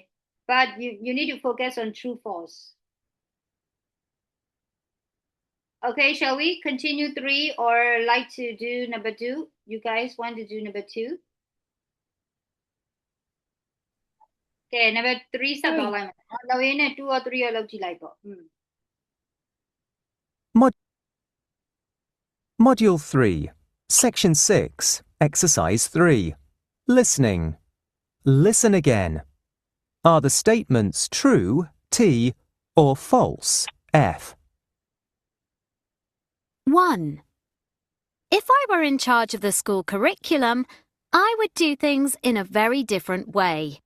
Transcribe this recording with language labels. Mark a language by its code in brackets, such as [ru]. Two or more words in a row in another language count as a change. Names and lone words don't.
[en] But you need to focus on true, false. Okay, shall we continue 3 or like to do number 2? You guys want to do number 2? Okay, number 3 start [my] တော့လိုက်မယ်။လောက်ရင်းနဲ့ [en] 2 or 3 [my] ရောလောက်ကြည့်လိုက်ပေါ့။ [en] Module 3, Section 6, Exercise 3. Listening. Listen again. Are the statements true, T, or false, F? 1. If I were in charge of the school curriculum, I would do things in a very different way.